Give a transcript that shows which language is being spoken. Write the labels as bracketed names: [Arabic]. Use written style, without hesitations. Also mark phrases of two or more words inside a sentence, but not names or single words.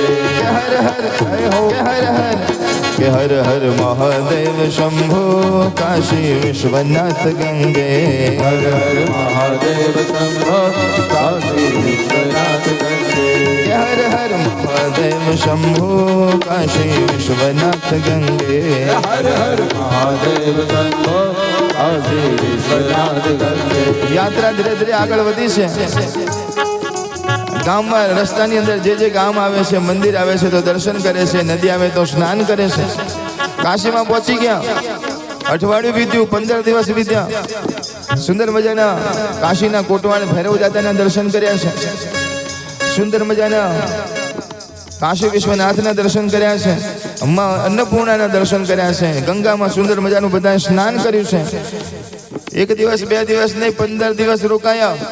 [Hindi] हर हर हो हर हर के हर हर महादेव शंभो काशी विश्वनाथ गंगे, हर हर महादेव शंभो काशी विश्वनाथ गंगे, हर हर महादेव शंभो काशी विश्वनाथ गंगे हर हर महादेव शंभो काशी विश्वनाथ गंगे [Gujarati] યાત્રા ધીરે ધીરે આગળ વધી છે ગામમાં રસ્તાની અંદર જે ગામ આવે છે મંદિર આવે છે તો દર્શન કરે છે નદી આવે તો સ્નાન કરે છે કાશીમાં પહોંચી ગયા અઠવાડિયું વીત્યું 15 દિવસ વીત્યા સુંદર મજાના કાશીના કોટવાળ ભૈરવ દાદાના દર્શન કર્યા છે સુંદર મજાના કાશી વિશ્વનાથના દર્શન કર્યા છે અમ્મા અન્નપૂર્ણાના દર્શન કર્યા છે ગંગામાં સુંદર મજાનું બધાએ સ્નાન કર્યું છે એક દિવસ બે દિવસ નહીં 15 દિવસ રોકાયા